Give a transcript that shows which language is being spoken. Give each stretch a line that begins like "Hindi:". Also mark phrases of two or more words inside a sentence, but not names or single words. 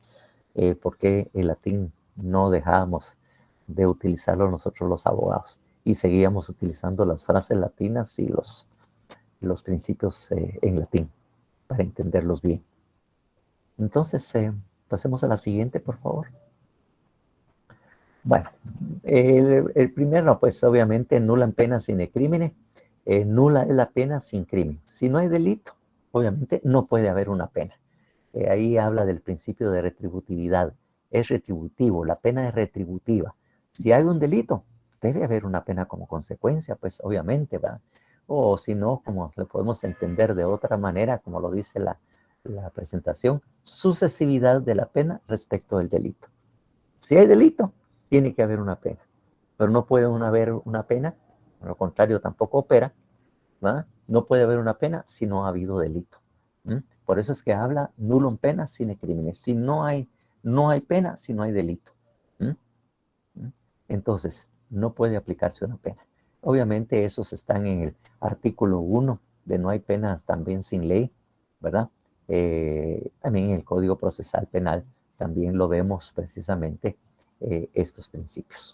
Spanish: Porque el latín no dejábamos de utilizarlo nosotros los abogados y seguíamos utilizando las frases latinas y los principios en latín para entenderlos bien. Entonces, pasemos a la siguiente, por favor. Bueno, el primero, pues obviamente,
Latin: nulla pena sine crimine.
Spanish: Nula es la pena sin crimen. Si no hay delito, obviamente no puede haber una pena. Ahí habla del principio de retributividad. Es retributivo, la pena es retributiva. Si hay un delito, debe haber una pena como consecuencia, pues obviamente, ¿va? O si no, como lo podemos entender de otra manera, como lo dice la presentación, sucesividad de la pena respecto del delito. Si hay delito, tiene que haber una pena, pero no puede haber una pena, por lo contrario tampoco opera, ¿va? No puede haber una pena si no ha habido delito. Por eso es que habla
Latin: nullum pena sine crimine.
Spanish: Si no hay pena, si no hay delito. Entonces, no puede aplicarse una pena. Obviamente, esos están en el artículo 1 de no hay penas también sin ley, ¿verdad? También en el Código Procesal Penal también lo vemos precisamente estos principios.